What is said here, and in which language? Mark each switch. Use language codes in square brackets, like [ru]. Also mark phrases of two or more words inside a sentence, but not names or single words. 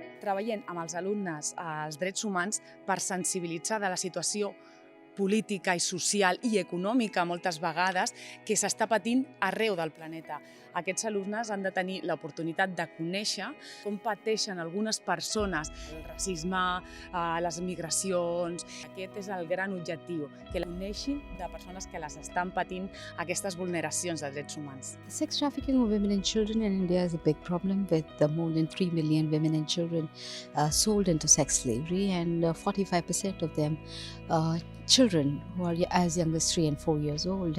[ca] treballem amb els alumnes els drets humans per sensibilitzar de la situació política i social i econòmica moltes vegades que s'està patint arreu del planeta. Aquests alumnes han de tenir l'oportunitat de conèixer com pateixen algunes persones el racisme, les migracions. Aquest és el gran objectiu, que coneixin de persones que les estan patint aquestes vulneracions de drets humans. [en] Sex trafficking of women and children in India is a big problem, with more than 3 million women and children sold into sex slavery, and 45% of them children who are as young as 3 and 4 years old.